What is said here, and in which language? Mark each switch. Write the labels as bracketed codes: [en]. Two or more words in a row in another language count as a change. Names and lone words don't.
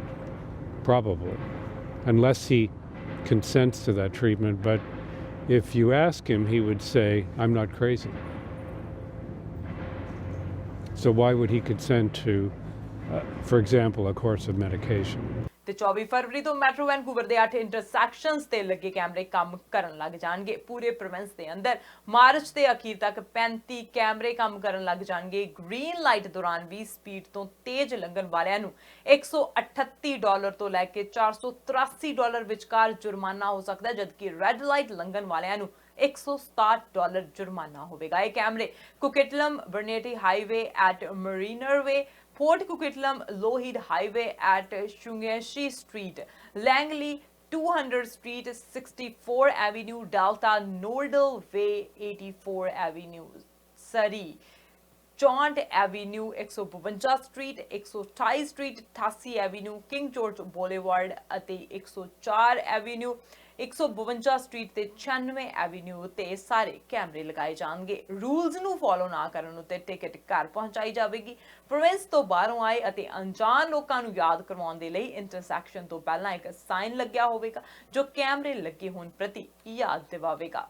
[en] Probably, unless he consents to that treatment. But if you ask him, he would say, I'm not crazy. So why would he consent to, for example, a course of medication? [pa] ਤੇ 24 ਫਰਵਰੀ ਤੋਂ ਮੈਟਰੋ ਵੈਨਕੂਵਰ ਦੇ 8 ਇੰਟਰਸੈਕਸ਼ਨਸ ਤੇ ਲੱਗੇ ਕੈਮਰੇ ਕੰਮ ਕਰਨ ਲੱਗ ਜਾਣਗੇ। ਪੂਰੇ ਪ੍ਰੋਵਿੰਸ ਦੇ ਅੰਦਰ ਮਾਰਚ ਦੇ ਅਖੀਰ ਤੱਕ 35 ਕੈਮਰੇ ਕੰਮ ਕਰਨ ਲੱਗ ਜਾਣਗੇ। [en] green light [pa] ਦੌਰਾਨ ਵੀ ਸਪੀਡ ਤੋਂ ਤੇਜ਼ ਲੰਘਣ ਵਾਲਿਆਂ ਨੂੰ $138 ਤੋਂ ਲੈ ਕੇ $483 ਵਿਚਕਾਰ ਜੁਰਮਾਨਾ ਹੋ ਸਕਦਾ ਹੈ, ਜਦਕਿ [en] red light [pa] ਲੰਘਣ ਵਾਲਿਆਂ ਨੂੰ $167 ਜੁਰਮਾਨਾ ਹੋਵੇਗਾ। ਇਹ ਕੈਮਰੇ ਕੁਕਿਟਲਮ ਬਰਨੇਟੀ ਹਾਈਵੇ ਐਟ ਮਰੀਨਰ ਵੇ, [en] Port Coquitlam Lougheed Highway at Shungeshi Street, Langley 200 Street, 64 Avenue, Delta Nordal Way, 84 Avenue, Surrey, Chaunt Avenue, 152 Street, 128 Street, 88 Avenue, King George Boulevard, [pa] ਅਤੇ 104 Avenue, 152 ਸਟਰੀਟ ਤੇ 96 ਐਵੀਨਿਊ ਤੇ ਸਾਰੇ ਕੈਮਰੇ ਲਗਾਏ ਜਾਣਗੇ। ਰੂਲਸ ਨੂੰ ਫੋਲੋ ਨਾ ਕਰਨ ਉਤੇ ਟਿਕਟ ਘਰ ਪਹੁੰਚਾਈ ਜਾਵੇਗੀ। ਪ੍ਰੋਵਿੰਸ ਤੋਂ ਬਾਹਰੋਂ ਆਏ ਅਤੇ ਅਣਜਾਣ ਲੋਕਾਂ ਨੂੰ ਯਾਦ ਕਰਵਾਉਣ ਦੇ ਲਈ ਇੰਟਰਸੈਕਸ਼ਨ ਤੋਂ ਪਹਿਲਾਂ ਇੱਕ ਸਾਈਨ ਲੱਗਿਆ ਹੋਵੇਗਾ ਜੋ ਕੈਮਰੇ ਲੱਗੇ ਹੋਣ ਪ੍ਰਤੀ ਯਾਦ ਦਿਵਾਵੇਗਾ।